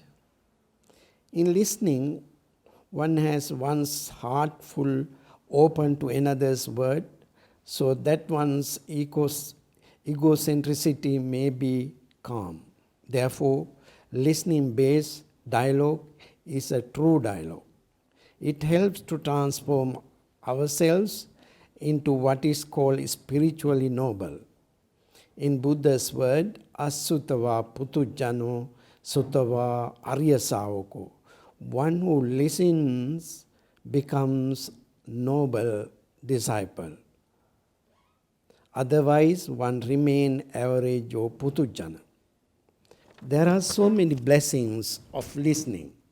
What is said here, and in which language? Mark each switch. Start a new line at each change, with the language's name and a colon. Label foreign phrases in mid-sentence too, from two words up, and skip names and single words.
English: In listening, one has one's heart full open to another's word, so that one's egocentricity may be calm. Therefore, listening-based dialogue is a true dialogue. It helps to transform ourselves into what is called spiritually noble. In Buddha's word,
Pali: asutava putujano sutava aryasavako.
English: One who listens becomes noble disciple. Otherwise, one remains average or putujana. There are so many blessings of listening.